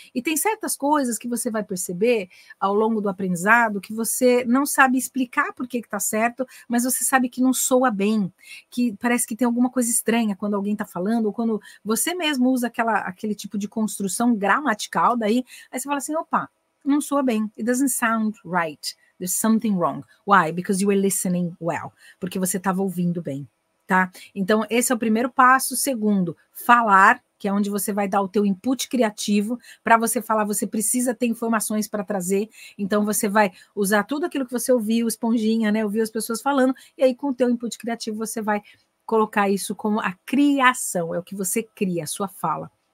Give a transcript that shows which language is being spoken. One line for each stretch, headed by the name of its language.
Portuguese: E tem certas coisas que você vai perceber ao longo do aprendizado que você não sabe explicar por que está certo, mas você sabe que não soa bem, que parece que tem alguma coisa estranha quando alguém está falando, ou quando você mesmo usa aquele tipo de construção gramatical, daí aí você fala assim, opa, não soa bem.
English: It doesn't sound right. There's something wrong. Why? Because you were listening well.
Portuguese: Porque você estava ouvindo bem, tá? Então, esse é o primeiro passo. Segundo, falar, que é onde você vai dar o teu input criativo. Para você falar, você precisa ter informações para trazer. Então, você vai usar tudo aquilo que você ouviu, esponjinha, né? Ouviu as pessoas falando. E aí, com o teu input criativo, você vai colocar isso como a criação. É o que você cria, a sua fala.